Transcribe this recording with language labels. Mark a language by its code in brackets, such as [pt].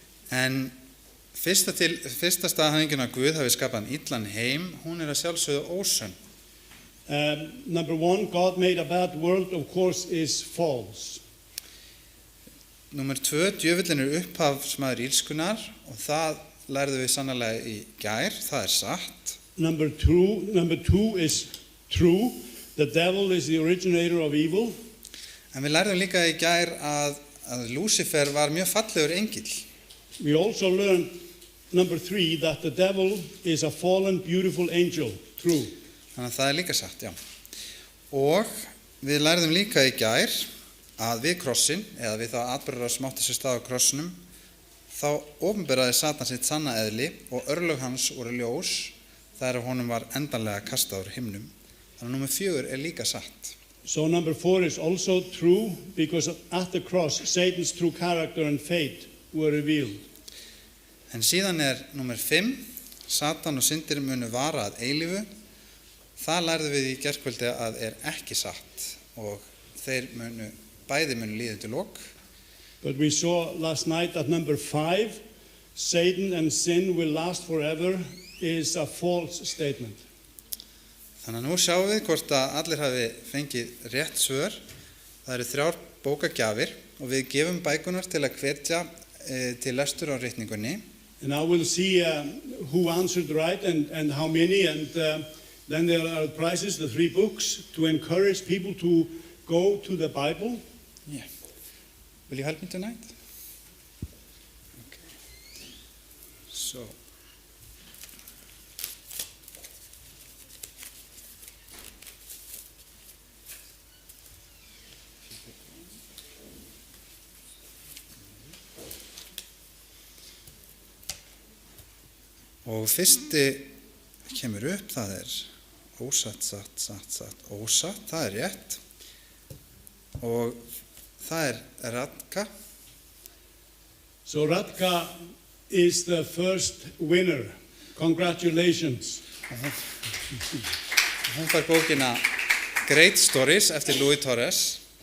[is] En fyrsta staðhæfingin að Guð hafi skapað illan heim, hún að sjálfsögðu ósönn. [en] Number 1, God made a bad world, of course, is false. [is] Númer 2, djöfullinn upphafsmaður illskunnar og það lærðum við sannarlega í gær, það satt. [en] Number 2 is true. The devil is the originator of evil. [is] En við lærðum líka í gær að Lúsifer var mjög fallegur engill. [en] We also learned number 3, that the devil is a fallen, beautiful angel. True. [is] Þannig að það er líka satt, já. Og við lærðum líka í gær að við krossin, eða við þá atburðar sem átti sér stað á krossinum, þá opinberaði Satan sitt sanna eðli og örlög hans voru ljós þegar honum var endanlega kastað úr himnum. Þannig að númer 4 er líka satt. [en] So number 4 is also true because at the cross, Satan's true character and fate were revealed. [is] En síðan er númer 5, Satan og syndir munu vara að eilífu. Það lærðum við í gærkvöldi að er ekki satt og þeir bæði munu líða til lok. [en] But we saw last night that number 5, Satan and sin will last forever, is a false statement. [is] Þannig að nú sjáum við hvort að allir hafi fengið rétt svör. Það eru 3 bókagjafir og við gefum bækunar til að hvetja til lestur á ritningunni. [en] And I will see who answered right and how many, and then there are prizes, the 3 books, to encourage people to go to the Bible. Yeah. Will you help me tonight? Okay. So. [is] Og fyrsti kemur upp, það er ósatt, satt, ósatt, það er rétt. Og það er Radka. [en] So Radka is the first winner. Congratulations. [is] Hún fær bókina Great Stories eftir Louis Torres.